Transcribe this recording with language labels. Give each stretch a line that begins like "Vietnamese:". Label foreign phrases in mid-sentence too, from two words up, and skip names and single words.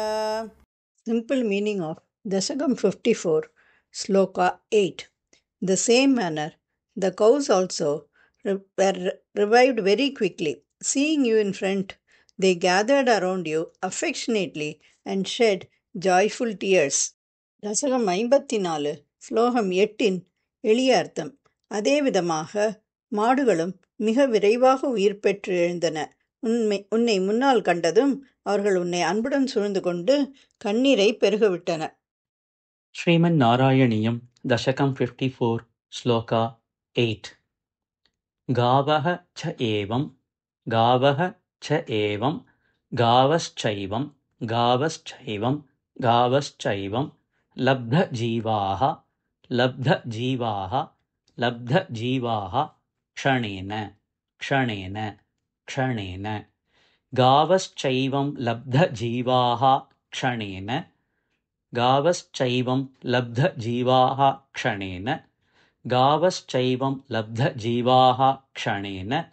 English: Simple meaning of Dashakam 54, Sloka 8. The same manner, the cows also were revived very quickly. Seeing you in front, they gathered around you affectionately and shed joyful tears.
Tamil: தசகம் 54 ஸ்லோகம் 8இன் எளிய அர்த்தம். அதே விதமாக மாடுகளும் மிக விரைவாக உயிர் பெற்று எழுந்தன. உன்னை முன்னால் கண்டதும் அவர்கள் உன்னை அன்புடன் சூழ்ந்து கொண்டு கண்ணீரை பெருகவிட்டன. ஸ்ரீமன் நாராயணியம் தசகம் 54 ஸ்லோகா 8.
Sanskrit: गावः च एवं गावः च एवं गावश्चैवं गावश्चैवं गावश्चैवं लब्धजीवाः लब्धजीवाः लब्धजीवाः क्षणेन क्षणेन क्षणेन गावश्चैवं लब्धजीवाः क्षणेन गावश्चैवं लब्धजीवाः क्षणेन गावश्चैवं लब्धजीवाः क्षणेन